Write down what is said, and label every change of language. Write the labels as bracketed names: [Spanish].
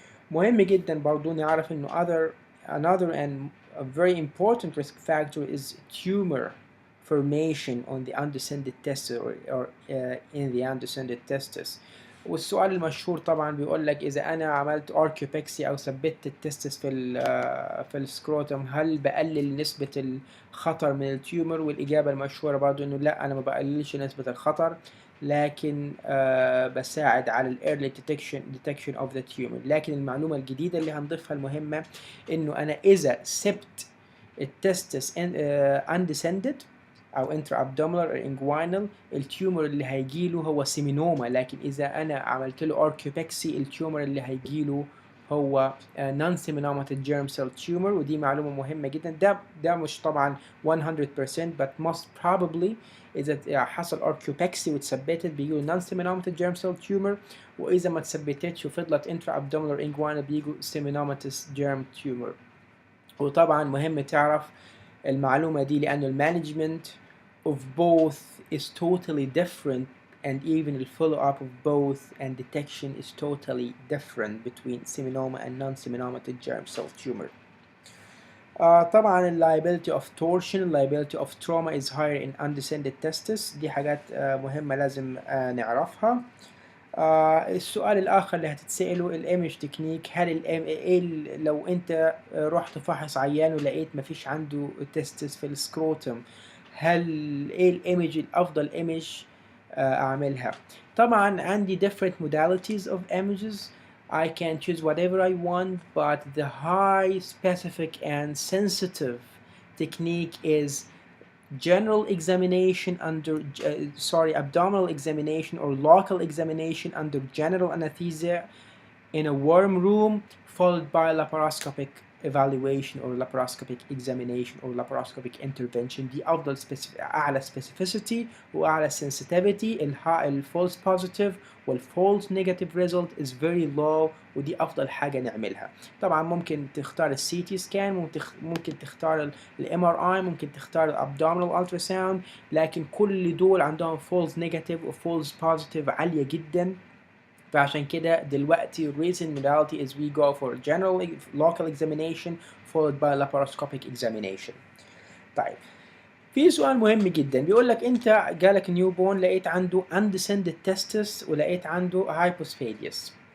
[Arabic] مهم جدا برضو نعرف انه [English] another and a very important risk factor is tumor formation on the undescended testis or in the undescended testis. [Arabic] والسؤال المشهور طبعا بيقول لك اذا انا عملت اركيوبكسي او ثبت التستس في السكروتم هل بقلل نسبة الخطر من التيومر؟ والاجابة المشهورة برضو انه لا، انا ما بقللش نسبة الخطر، لكن بساعد على الايرلي [English] detection of the tumor. [Arabic] لكن المعلومة الجديدة اللي هنضيفها المهمة انه انا اذا سبت التستس undescended او انترا ابدومينال او انجوينال التيومر اللي هيجيله هو سيمينوما، لكن اذا انا عملت له اركيوبكسي التيومر اللي هيجيله هو [English] non seminated germ cell tumor. [Arabic] ودي معلومة مهمة جدا. ده مش طبعا 100% [English] but most probably [Arabic] إذا حصل اركيوبكسي وتثبتت بيجوا [English] non seminated germ cell tumor، [Arabic] وإذا ما تثبتتش وفضلت [English] intra abdominal or inguinal [Arabic] بيجوا [English] seminated germ tumor. [Arabic] وطبعا مهم تعرف المعلومة دي لأنه المانجمنت [English] of both is totally different, and even the follow-up of both and detection is totally different between seminoma and non-seminated germ cell tumor. طبعا liability of torsion, liability of trauma is higher in undescended testis. [Arabic] دي حاجات مهمة لازم نعرفها. السؤال الآخر اللي هتتسأله الايمج تكنيك. هل لو انت رحت فحص عيان ولقيت مفيش عنده تستس في السكروتم، هل ايه الايمج الافضل ايمج اعملها؟ طبعا عندي [English] different modalities of images. I can choose whatever I want, but the high specific and sensitive technique is general examination under abdominal examination or local examination under general anesthesia in a warm room, followed by laparoscopic evaluation or laparoscopic examination or laparoscopic intervention. [Arabic] دي أفضل أعلى specificity وأعلى sensitivity. [English] false positive false negative result is very low، [Arabic] ودي أفضل حاجة نعملها. طبعا ممكن تختار السي تي سكان، ممكن تختار الام ار اي، ممكن تختار الابدومينال التراساوند، لكن كل دول عندهم [English] false negative false positive [Arabic] عالية جدا. فعشان كده دلوقتي [English] recent modality is we go for general local examination followed by laparoscopic examination. [Arabic] طيب في سؤال مهم جدا بيقول لك انت جالك نيو بورن لقيت عنده undescended testis ولقيت عنده hypospadias.